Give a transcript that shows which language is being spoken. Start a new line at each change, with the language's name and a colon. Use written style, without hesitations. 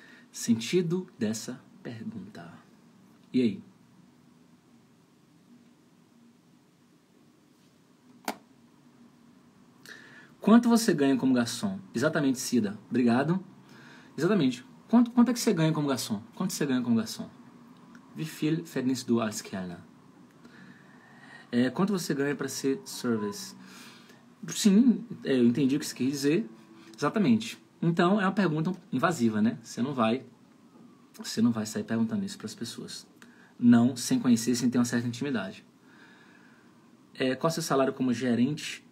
Portuguese: Sentido dessa pergunta. E aí? Quanto você ganha como garçom? Exatamente, Cida. Obrigado. Exatamente. Quanto é que você ganha como garçom? Quanto você ganha como garçom?
German: Wie viel verdienst du als Kellner?
Portuguese: Quanto você ganha para ser service? Sim, eu entendi o que você quis dizer. Exatamente. Então, é uma pergunta invasiva, né? Você não vai sair perguntando isso para as pessoas. Não, sem conhecer, sem ter uma certa intimidade. Qual é o seu salário como gerente?